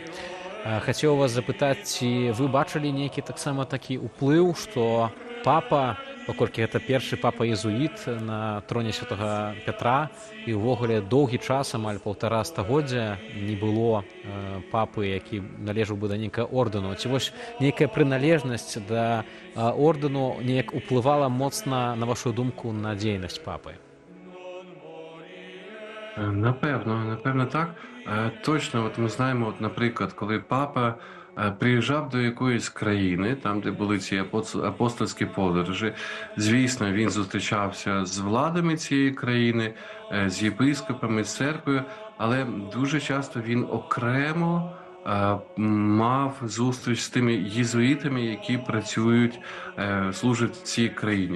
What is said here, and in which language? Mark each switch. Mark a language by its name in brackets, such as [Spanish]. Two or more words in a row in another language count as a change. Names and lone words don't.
[Belarusian] Хацеў вас запытаць, ці вы бачылі нейкі таксама такі ўплыў, што папа, паколькі гэта першы папа-езуіт на троне святага Пятра, і ўвогуле доўгі час, амаль 1,5 стагоддзя, не было папы, які належаў бы да нейкага ордэну. Ці вось нейкая прыналежнасць да ордэну неяк уплывала моцна, на вашу думку, на дзейнасць папы? [Ukrainian] Напевно так. Точно, ми знаємо, наприклад, коли папа приїжджав до якоїсь країни, там, де були ці апостольські подорожі, звісно, він зустрічався з владами цієї країни, з єпископами, з церквою, але дуже часто він окремо мав зустріч з тими єзуїтами, які працюють, служать в цій країні.